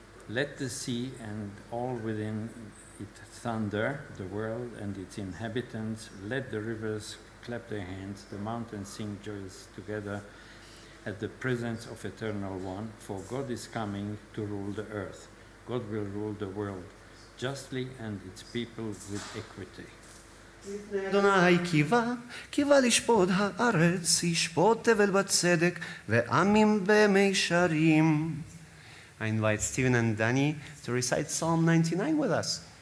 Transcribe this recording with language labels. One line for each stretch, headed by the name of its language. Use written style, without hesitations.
English: Let the sea and all within it thunder, the world and its inhabitants. Let the rivers clap their hands, the mountains sing joyous together at the presence of Eternal One, for God is coming to rule the earth. God will rule the world justly and its people with equity.
Hebrew: אדוני קיווה לשפוט הארץ, ישפוט תבל בצדק, ועמים במישרים.
English: I invite Stephen and Danny to recite Psalm 99 with us.